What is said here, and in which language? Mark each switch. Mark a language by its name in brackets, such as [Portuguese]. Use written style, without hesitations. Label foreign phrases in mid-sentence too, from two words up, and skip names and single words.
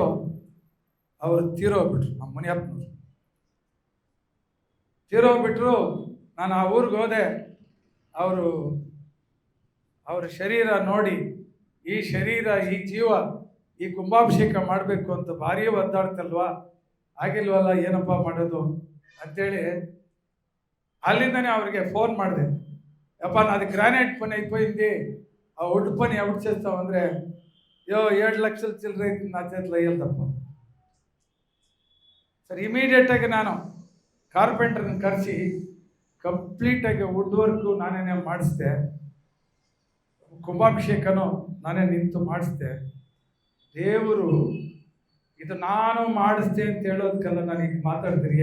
[Kannada] ಅವರು ತೀರೋಗ್ಬಿಟ್ರು, ನಮ್ಮ ಮುನಿಯಪ್ಪನವರು ತೀರೋಗ್ಬಿಟ್ರು. ನಾನು ಆ ಊರಿಗೆ ಹೋದೆ. ಅವರ ಶರೀರ ನೋಡಿ, ಈ ಶರೀರ, ಈ ಜೀವ ಈ ಕುಂಭಾಭಿಷೇಕ ಮಾಡಬೇಕು ಅಂತ ಭಾರೀ ಒದ್ದಾಡ್ತಲ್ವಾ, ಆಗಿಲ್ವಲ್ಲ, ಏನಪ್ಪ ಮಾಡೋದು ಅಂಥೇಳಿ అಲ್ಲಿಂదనే ಅವ್ರಿಗೆ ఫోన్ ಮಾಡಿದೆ. [Telugu] అప్ప నాది గ్రానైట్ పని అయిపోయింది, ఆ వుడ్ పని ఎవరు చేస్తావు ಅಂದರೆ, 7 లక్షల చిల్లర అయితే నా చేతిలో అయ్యేదప్ప. [Kannada] ಸರಿ, ಇಮಿಡಿಯೇಟಾಗಿ ನಾನು ಕಾರ್ಪೆಂಟರ್ನ ಕರೆಸಿ ಕಂಪ್ಲೀಟಾಗಿ [English] wood work [Kannada] ನಾನೇ ಮಾಡಿಸ್ದೆ, ಕುಂಭಾಭಿಷೇಕನೂ ನಾನೇ ನಿಂತು ಮಾಡಿಸ್ದೆ. ದೇವರು ಇದು ನಾನು ಮಾಡಿಸ್ದೆ ಅಂತ ಹೇಳೋದಕ್ಕೆಲ್ಲ ನನಗೆ ಮಾತಾಡ್ತೀನಿ.